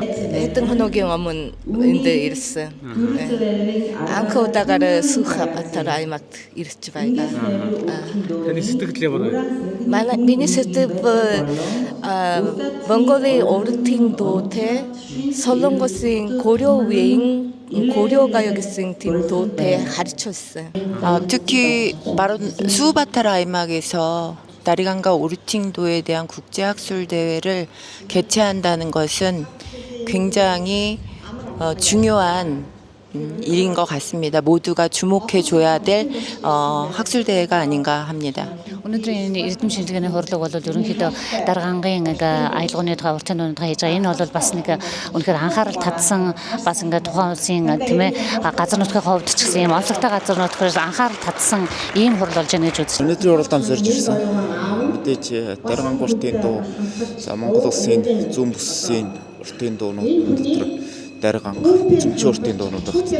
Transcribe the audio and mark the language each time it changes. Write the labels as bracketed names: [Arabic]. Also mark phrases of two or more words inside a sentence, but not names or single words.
[Mongolian] Хэдэн хоногийн өмнө энд ирсэн. Анх удагаар Сүхбаатар аймагт ирж байгаа. Таны сэтгэл ямар вэ? Миний сэтгэл Монголын урдын дуутэй Солонгосын 고려가요 гэсэн тийм дуутэй харж байсан. [Korean] 특히 바로 수바타라 아이막에서 다리강과 오르팅도에 대한 국제학술 대회를 개최한다는 것은 굉장히 중요한 일인 것 같습니다. 모두가 주목해줘야 될 학술 대회가 아닌가 합니다. [Mongolian] 오늘은 эрдэм шинжилгээний хурлаг бол ерөнхийдөө Даргангийн аялгауны уртын дууны хийж байгаа. Энэ бол бас нэг үнэхээр анхаарал татсан бас ингээ тухайн улсын тийм ээ газар нутгийн хувьд ч гэсэн ийм онцлогтой газар нутгаас анхаарал татсан ийм хурл болж байна гэж үзсэн. Өнөөдрийн уралдаанд зорж ирсэн. Мэдээж Дарган уртын дуу, Монгол улсын зүүн бүсийн уртын дуунууд дотор Дарган эзэмшин уртын дуунууд багтдаг.